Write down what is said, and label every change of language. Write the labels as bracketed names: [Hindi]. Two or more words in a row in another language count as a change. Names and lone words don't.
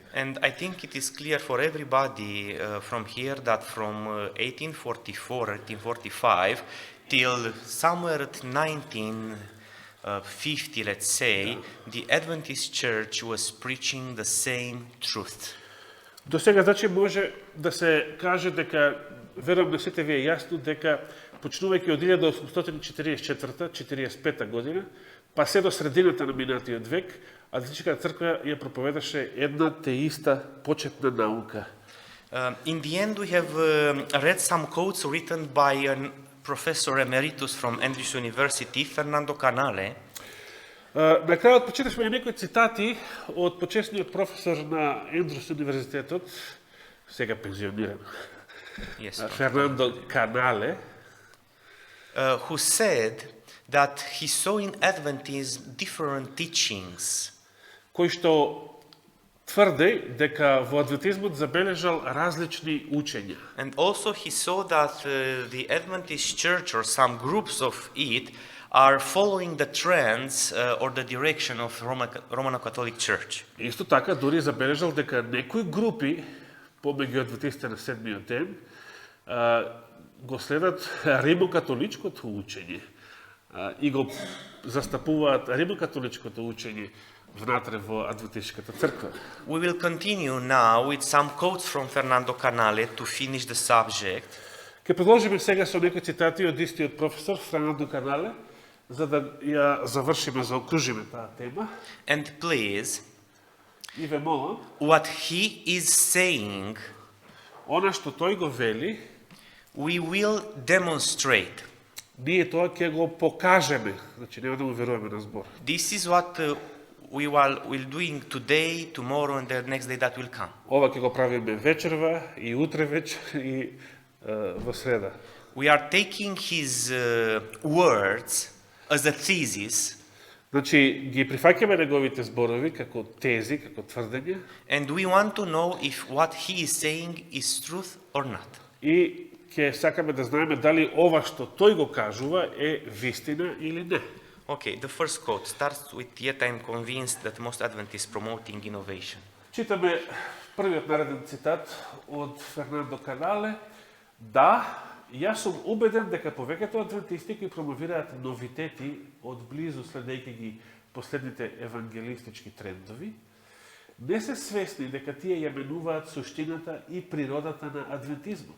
[English] And I think it is clear for everybody from here that from 1844, 1845 till somewhere at 1950, let's say, the Adventist Church was preaching the same truth. [Macedonian] До сега, значи, може да се каже дека, верувам да сите ви е јасно, дека почнувајќи од 1844-45 година, па се до средината на минатиот век, Адвентистичката црква ја проповедаше една те иста почетна наука. [English] In the end, we have read some quotes written by a professor emeritus from Andrews University, Fernando Canale. [Macedonian] На крајот почитавме и некои цитати од почесниот професор на Ендрус универзитетот, сега пензиониран, [English] Yes, [Macedonian] Фернандо Канале, [English] who said that he saw in Adventism different teachings. [Macedonian] кој што тврди дека во адвентизмот забележал различни учења. [English] And also he saw that the Adventist Church or some groups of it are following the trends or the direction of Roman Catholic Church. [Macedonian] Исто така дури забележал дека некои групи помеѓу адвентистите на седмиот ден го следат римокатоличкото учење и го застапуваат римокатоличкото учење внатре во адвентистичката црква. [English] We will continue now with some quotes from Fernando Canale to finish the subject. [Macedonian] Ке продолжиме сега со некои цитати од истиот професор Фернандо Канале, за да ја завршиме, заокружиме таа тема. [English] And please, [Macedonian] И ве молам, [English] what he is saying, [Macedonian] она што тој го вели, [English] we will demonstrate. [Macedonian] ние тоа ќе го покажеме. Значи, нема да му веруваме на збор. [English] This is what we will doing today, tomorrow, and the next day that will come. [Macedonian] Ова ќе го правиме вечерва и утре вечер и во среда. [English] We are taking his words as a thesis, [Macedonian] Значи, ги прифаќаме неговите зборови како тези, како тврдење [English] and we want to know if what he is saying is truth or not. [Macedonian] и ќе сакаме да знаеме дали ова што тој го кажува е вистина или не. [English] Okay, the first quote starts with, "Yet I am convinced that most Adventists promoting innovation." [Macedonian] Читаме првиот нареден цитат од Фернандо Канале. Да, јас сум убеден дека повеќето адвентисти кои промовираат новитети од близу следејќи ги последните евангелистички трендови, не се свесни дека тие ја менуваат суштината и природата на адвентизмот.